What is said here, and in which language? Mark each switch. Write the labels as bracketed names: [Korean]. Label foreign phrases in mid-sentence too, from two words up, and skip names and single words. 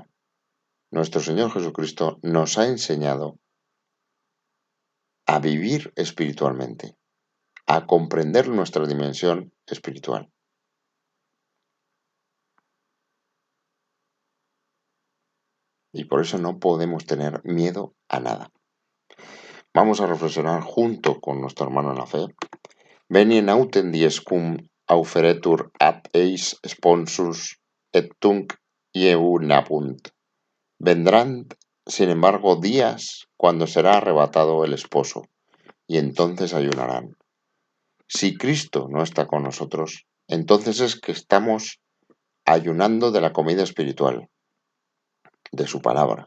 [Spanish] Nuestro Señor Jesucristo nos ha enseñado a vivir espiritualmente, a comprender nuestra dimensión espiritual. Y por eso no podemos tener miedo a nada. Vamos a reflexionar junto con nuestro hermano en la fe. [Latin] Veni nauten dies cum auferetur ad eis sponsus et tunc ieunabunt. [Spanish] Vendrán, sin embargo, días cuando será arrebatado el esposo, y entonces ayunarán. Si Cristo no está con nosotros, entonces es que estamos ayunando de la comida espiritual, de su palabra.